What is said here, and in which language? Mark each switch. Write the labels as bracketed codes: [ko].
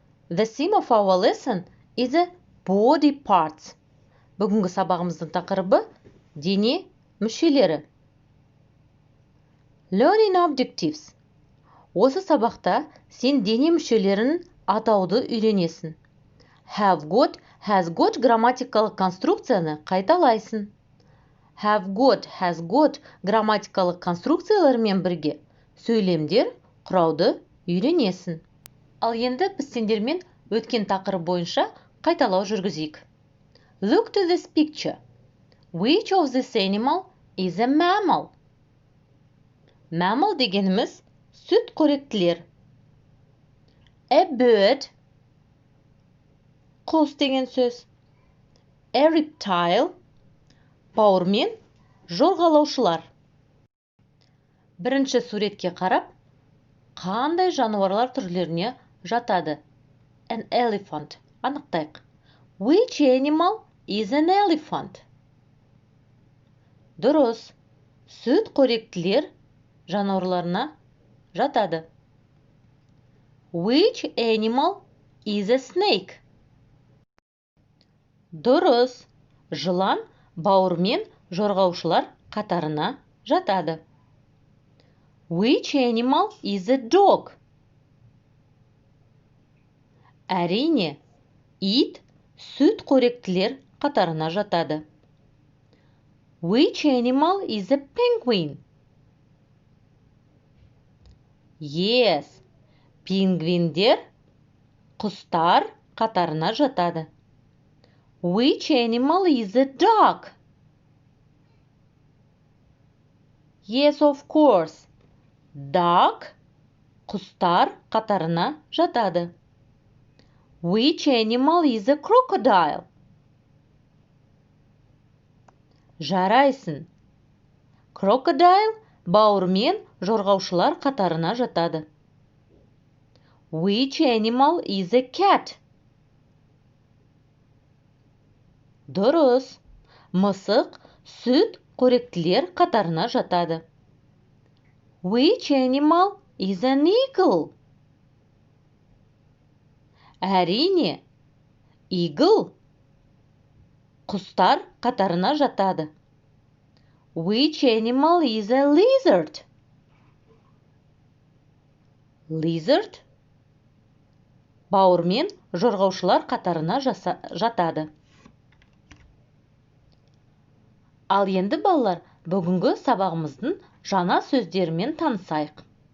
[en] The theme of our lesson is body parts. [kk] Бүгінгі сабағымыздың тақырыбы дене мүшелері. [en] Learning objectives. [kk] Осы сабақта сен дене мүшелерін атауды үйренесің. Have got, has got грамматикалық конструкцияны қайталайсың. Have got, has got грамматикалық конструкциялармен бірге сөйлемдер құрауды үйренесің. Ал енді біз сендермен өткен тақырып бойынша қайталау жүргізейік. [en] Look to this picture. Which of this animal is a mammal? [kk] Mammal дегеніміз сүтқоректілер. [en] A bird, [kk] құс деген сөз. A reptile, бауырмен жорғалаушылар. Бірінші суретке қарап, қандай жануарлар түрлеріне жатады? [en] An elephant. [kk] Анықтайық. [en] Which animal is an elephant? [kk] Дұрыс. Сүтқоректілер жануарларына жатады. [en] Which animal is a snake? [kk] Дұрыс. Жылан бауырмен жорғаушылар қатарына жатады. [en] Which animal is a dog? [kk] Әрине, ит сүтқоректілер қатарына жатады. [en] Which animal is a penguin? Yes, [kk] пингвиндер құстар қатарына жатады. [en] Which animal is a duck? Yes, of course. [kk] Duck құстар қатарына жатады. [en] Which animal is a crocodile? [kk] Жарайсың. Crocodile бауырмен жорғаушылар қатарына жатады. [en] Which animal is a cat? [kk] Дұрыс. Мысық сүтқоректілер қатарына жатады. [en] Which animal is an eagle? [kk] Әрине, eagle құстар қатарына жатады. [en] Which animal is a lizard? [kk] Lizard бауырмен жорғаушылар қатарына жатады. Ал енді балалар, бүгінгі сабағымыздың жаңа сөздерімен танысайық.